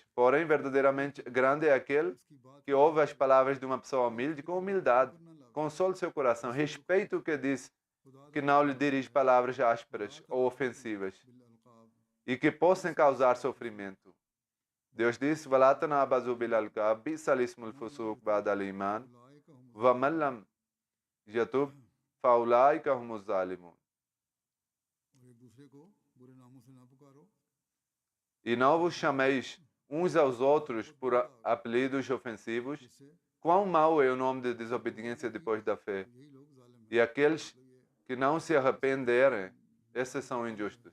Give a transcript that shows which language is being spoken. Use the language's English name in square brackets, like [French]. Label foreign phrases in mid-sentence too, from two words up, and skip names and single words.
[Portuguese] Porém, verdadeiramente grande é aquele que ouve as palavras de uma pessoa humilde com humildade. Console seu coração, respeite o que diz, que não lhe dirige palavras ásperas ou ofensivas e que possam causar sofrimento. Deus disse: [Arabic] وَلَا تَنَابَزُوا بِالْأَلْقَابِ بِئْسَ الِاسْمُ الْفُسُوقُ بَعْدَ الْإِيمَانِ وَمَنْ لَمْ يَتُبْ فَأُولَٰئِكَ هُمُ الظَّالِمُونَ. [Portuguese] E não vos chameis uns aos outros por apelidos ofensivos. Quão mau é o nome de desobediência depois da fé. E aqueles que não se arrependerem, esses são injustos.